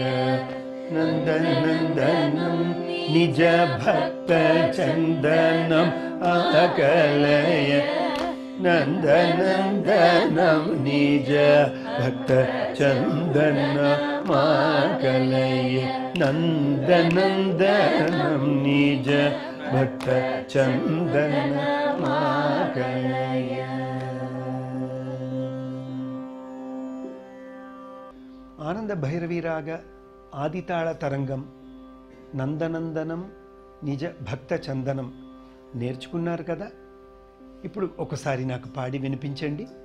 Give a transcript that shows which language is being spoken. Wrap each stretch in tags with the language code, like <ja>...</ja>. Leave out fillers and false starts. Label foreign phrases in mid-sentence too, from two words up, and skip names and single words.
<sa>नन्द नन्दनं निज भक्त चन्दनं अकलय नन्द नन्दनं निज भक्त चन्दन माकलय नन्द नन्दनं निज भक्त चन्दन माकलय.</sa> <te>ఆనంద భైరవీరాగ ఆదితాళ తరంగం నందనందనం నిజ భక్త చందనం నేర్చుకున్నారు కదా. ఇప్పుడు ఒకసారి నాకు పాడి వినిపించండి.</te>